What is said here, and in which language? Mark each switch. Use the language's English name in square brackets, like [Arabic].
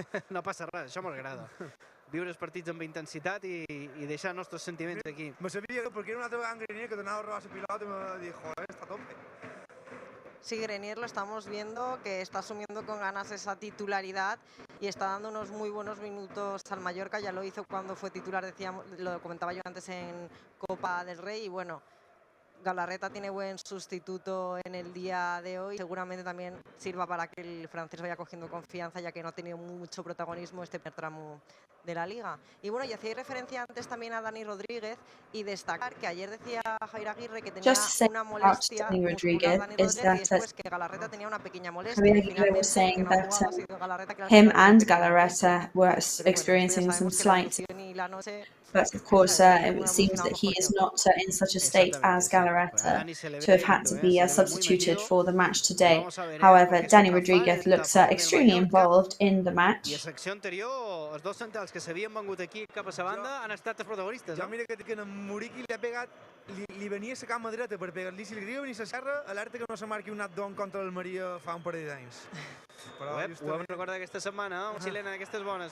[Catalan] No passa res, això m'agrada. Viure els partits amb intensitat i deixar els nostres sentiments aquí. Me sabia perquè era una altra vegada en Grenier que donava a robar la pilota y me dijo, está a tope. [Spanish] Sí, Grenier lo estamos viendo, que está asumiendo con ganas esa titularidad y está dando unos muy buenos minutos al Mallorca. Ya lo hizo cuando fue titular, decíamos, lo comentaba yo antes en Copa del Rey. Y bueno, Galarreta tiene buen sustituto en el día de hoy. Seguramente también sirva para que el francés vaya cogiendo confianza, ya que no ha tenido mucho protagonismo este primer tramo de la liga. Y bueno, y hacéis referencia antes también a Dani Rodríguez y destacar que ayer decía Javier Aguirre que tenía una molestia muscular Dani Rodríguez y después que Galarreta tenía una pequeña molestia. [English] Javier Aguirre was saying that him and Galarreta were experiencing some slight. But of course, it seems that he is not in such a state as Galarreta to have had to be substituted for the match today. However, Danny Rodriguez looks extremely involved in the match. [Catalan] I a secció anterior, els dos centrals que s'havien vengut aquí cap a sa banda han estat els protagonistes. Jo mira que en Muriqui li ha pegat, li venia a la cama dreta per pegar-li, si li queria venir a la serra, alerta que no se marqui un knockdown contra l'Almeria fa un parell d'anys. Ho hem recordat aquesta setmana, una xilena d'aquestes bones.